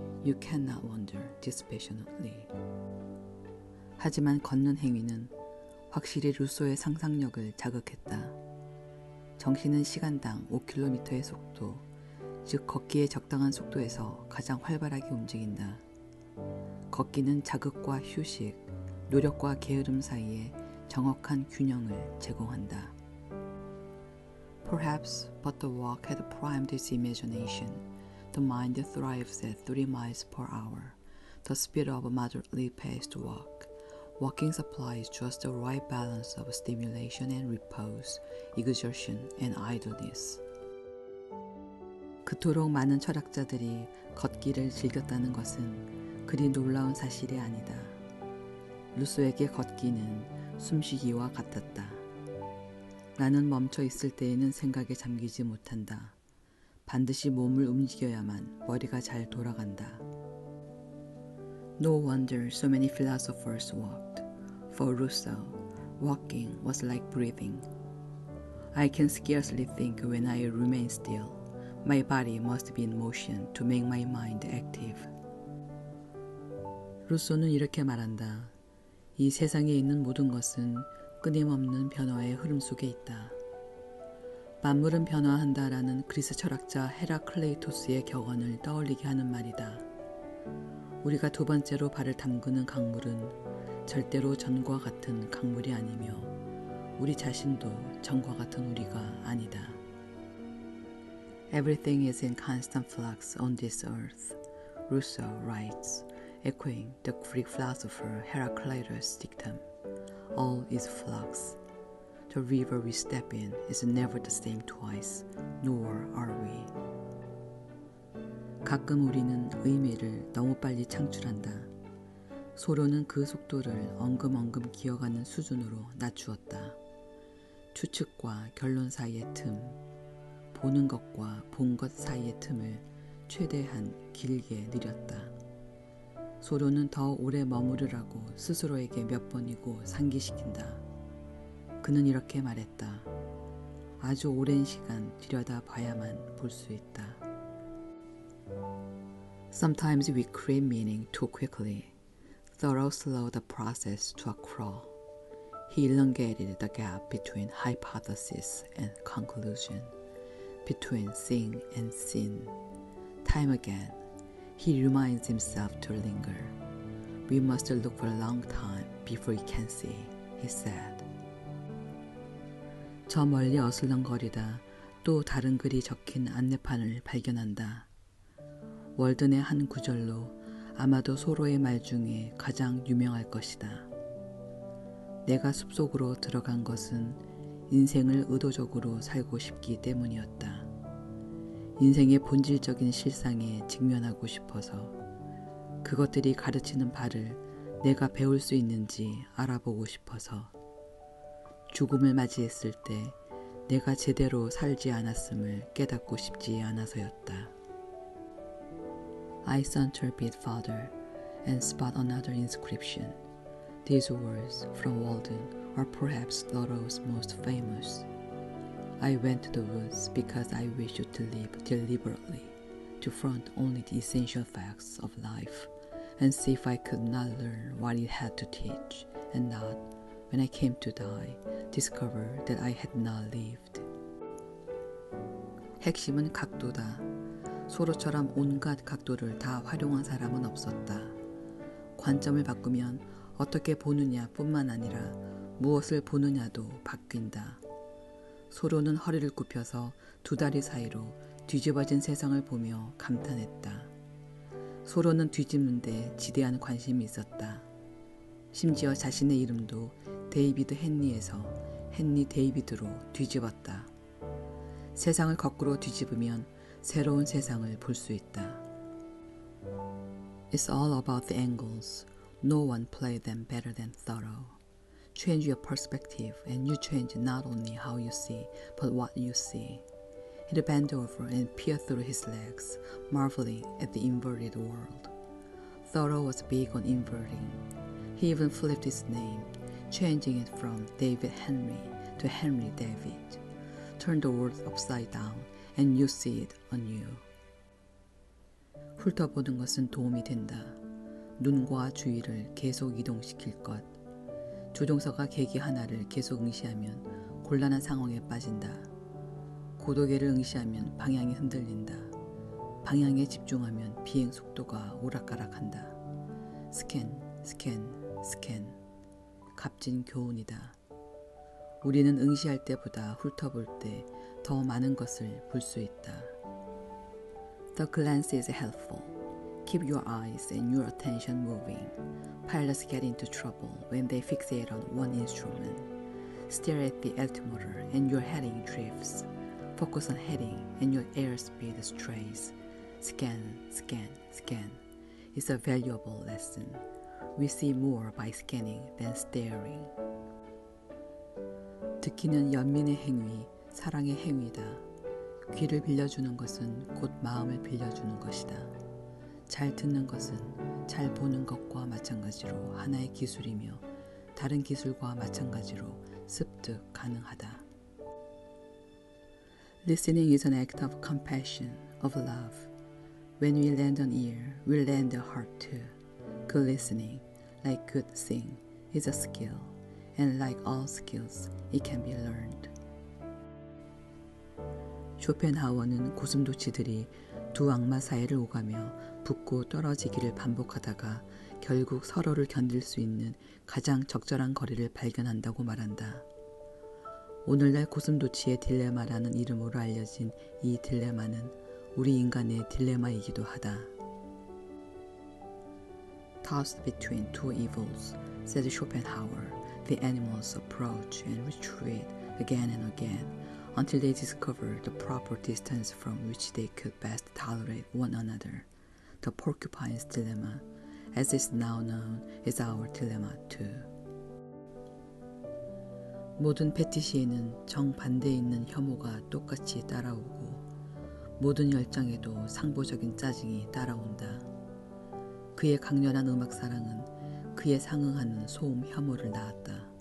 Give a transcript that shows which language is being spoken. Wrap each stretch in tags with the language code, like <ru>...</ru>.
<en>You cannot wonder dispassionately.</en> <ko>하지만 걷는 행위는 확실히 루소의 상상력을 자극했다. 정신은 시간당 5km의 속도, 즉 걷기에 적당한 속도에서 가장 활발하게 움직인다. 걷기는 자극과 휴식, 노력과 게으름 사이에 정확한 균형을 제공한다.</ko> <en>Perhaps, but the walk had primed its imagination. The mind thrives at 30 miles per hour, the speed of a moderately paced walk. Walking supplies just the right balance of stimulation and repose, exertion and idleness.</en> <ko>그토록 많은 철학자들이 걷기를 즐겼다는 것은 그리 놀라운 사실이 아니다. 루소에게 걷기는 숨쉬기와 같았다. 나는 멈춰 있을 때에는 생각에 잠기지 못한다. 반드시 몸을 움직여야만 머리가 잘 돌아간다.</ko> <en>No wonder so many philosophers walked. For Rousseau, walking was like breathing. I can scarcely think when I remain still. My body must be in motion to make my mind active.</en> <ko>루소는 이렇게 말한다. 이 세상에 있는 모든 것은 끊임없는 변화의 흐름 속에 있다. 만물은 변화한다라는 그리스 철학자 헤라클레이토스의 격언을 떠올리게 하는 말이다. 우리가 두 번째로 발을 담그는 강물은 절대로 전과 같은 강물이 아니며 우리 자신도 전과 같은 우리가 아니다.</ko> <en>Everything is in constant flux on this earth, Rousseau writes, echoing the Greek philosopher Heraclitus' dictum, all is flux. The river we step in is never the same twice, nor are we.</en> <ko>가끔 우리는 의미를 너무 빨리 창출한다. 소로는 그 속도를 엉금엉금 기어가는 수준으로 낮추었다. 추측과 결론 사이의 틈, 보는 것과 본 것 사이의 틈을 최대한 길게 늘렸다. 소로는 더 오래 머무르라고 스스로에게 몇 번이고 상기시킨다. 그는 이렇게 말했다. 아주 오랜 시간 들여다봐야만 볼 수 있다.</ko> <en>Sometimes we crave meaning too quickly. Thoreau slowed the process to a crawl. He elongated the gap between hypothesis and conclusion, between seeing and seen. Time again, he reminds himself to linger. We must look for a long time before we can see, he said.</en> <ko>저 멀리 어슬렁거리다 또 다른 글이 적힌 안내판을 발견한다. 월든의 한 구절로 아마도 소로의 말 중에 가장 유명할 것이다. 내가 숲속으로 들어간 것은 인생을 의도적으로 살고 싶기 때문이었다. 인생의 본질적인 실상에 직면하고 싶어서 그것들이 가르치는 바를 내가 배울 수 있는지 알아보고 싶어서 죽음을 맞이했을 때 내가 제대로 살지 않았음을 깨닫고 싶지 않아서였다.</ko> <en>I saunter a bit farther and spot another inscription. These words from Walden are perhaps Thoreau's most famous. I went to the woods because I wished to live deliberately, to front only the essential facts of life, and see if I could not learn what it had to teach, and not, when I came to die, discover that I had not lived.</en> <ko>핵심은 각도다. 소로처럼 온갖 각도를 다 활용한 사람은 없었다. 관점을 바꾸면 어떻게 보느냐 뿐만 아니라 무엇을 보느냐도 바뀐다. 소로는 허리를 굽혀서 두 다리 사이로 뒤집어진 세상을 보며 감탄했다. 소로는 뒤집는데 지대한 관심이 있었다. 심지어 자신의 이름도 데이비드 헨리에서 헨리 데이비드로 뒤집었다. 세상을 거꾸로 뒤집으면 새로운 세상을 볼 수 있다.</ko> <en>It's all about the angles. No one played them better than Thoreau. Change your perspective and you change not only how you see, but what you see. He'd bend over and peer through his legs, marveling at the inverted world. Thoreau was big on inverting. He even flipped his name, changing it from David Henry to Henry David. Turn the world upside down and you see it anew.</en> <ko>훑어보는 것은 도움이 된다. 눈과 주의를 계속 이동시킬 것. 조종사가 계기 하나를 계속 응시하면 곤란한 상황에 빠진다. 고도계를 응시하면 방향이 흔들린다. 방향에 집중하면 비행 속도가 오락가락한다. 스캔, 스캔, 스캔. 값진 교훈이다. 우리는 응시할 때보다 훑어볼 때 더 많은 것을 볼 수 있다.</ko> <en>The glance is helpful. Keep your eyes and your attention moving. Pilots get into trouble when they fixate on one instrument. Stare at the altimeter and your heading drifts. Focus on heading and your airspeed strays. Scan, scan, scan. It's a valuable lesson. We see more by scanning than staring.</en> <ko>듣기는 연민의 행위, 사랑의 행위다. 귀를 빌려주는 것은 곧 마음을 빌려주는 것이다. 잘 듣는 것은 잘 보는 것과 마찬가지로 하나의 기술이며 다른 기술과 마찬가지로 습득 가능하다.</ko> <en>Listening is an act of compassion, of love. When we lend an ear, we lend a heart too. Good listening, like good sing, is a skill, and like all skills, it can be learned.</en> <ko>쇼펜하워는 고슴도치들이 두 악마 사이를 오가며 붙고 떨어지기를 반복하다가 결국 서로를 견딜 수 있는 가장 적절한 거리를 발견한다고 말한다. 오늘날 고슴도치의 딜레마라는 이름으로 알려진 이 딜레마는 우리 인간의 딜레마이기도 하다.</ko> <en>Tossed between two evils, said Schopenhauer, the animals approach and retreat again and again until they discover the proper distance from which they could best tolerate one another. The porcupine's dilemma, as is now known, is our dilemma too.</en> <ko>모든 패티시에는 정반대에 있는 혐오가 똑같이 따라오고 모든 열정에도 상보적인 짜증이 따라온다. 그의 강렬한 음악 사랑은 그에 상응하는 소음 혐오를 낳았다.</ko>